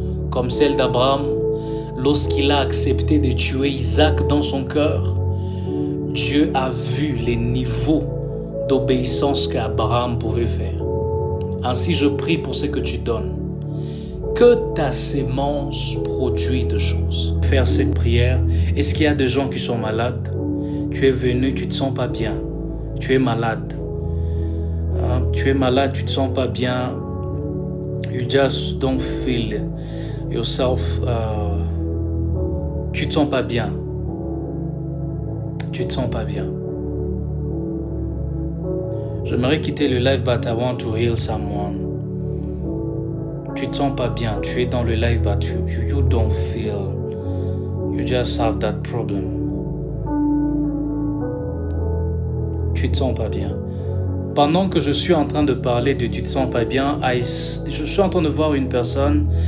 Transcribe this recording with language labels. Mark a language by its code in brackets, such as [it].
[fr] Comme celle d'Abraham, lorsqu'il a accepté de tuer Isaac dans son cœur, Dieu a vu les niveaux d'obéissance qu'Abraham pouvait faire. Ainsi, je prie pour ce que tu donnes, que ta sémence produit de choses. Faire cette prière. Est-ce qu'il y a des gens qui sont malades? Tu es venu, tu ne te sens pas bien. Tu es malade. Tu es malade, tu ne te sens pas bien. [en] You just don't feel yourself. [fr] Tu ne te sens pas bien. Tu ne te sens pas bien. J'aimerais quitter le live, [en] but I want to heal someone. [fr] Tu te sens pas bien. Tu es dans le live, [en] but you don't feel. You just have that problem. [fr] Tu te sens pas bien. Pendant que je suis en train de parler de tu te sens pas bien, je suis en train de voir une personne.